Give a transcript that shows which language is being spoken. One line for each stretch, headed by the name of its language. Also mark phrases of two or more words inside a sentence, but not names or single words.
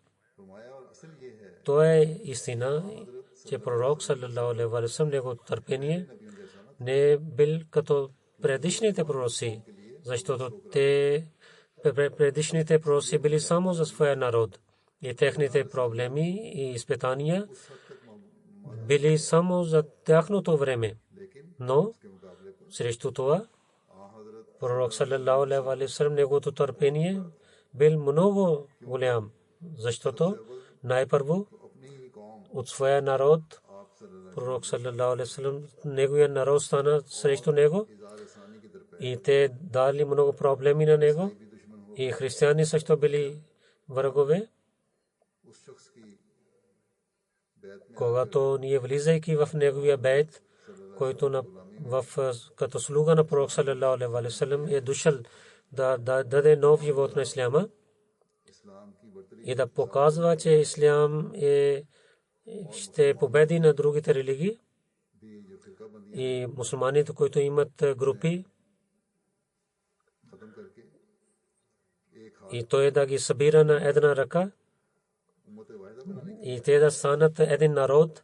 Hindi: फरमाया और असल ये है
Bulgarian: То е истина, че пророк
Arabic: صلى الله عليه وسلم
Bulgarian: неговото търпение не е бил като предишните пророци, защото те предишните пророци били само за своя народ. И техните проблеми и изпитания били само за тяхното време. Но срещу това пророк
Arabic: صلى الله عليه وسلم
Bulgarian: неговото търпение бил много голям, защото най-първо
Hindi: अपनी ही कौम
Bulgarian: от своя народ
Hindi: आप सल्लल्लाहु
Bulgarian: пророк
Arabic: صلى الله عليه وسلم
Bulgarian: неговия народ стана срещу него
Hindi: अलैहि रसानी की तरफ
Bulgarian: и те дали много проблеми на него и християни също били врагове.
Hindi: उस शख्स की बैत में
Bulgarian: Когато ние влизайки в неговия бейт, който като слуга на пророк
Arabic: صلى الله عليه وسلم
Bulgarian: е дошъл да даде нов живот на исляма и да показва, че ислям ще победи на другите религии и мусулманите, които имат групи, и той да ги събира на една ръка и те да станат един народ.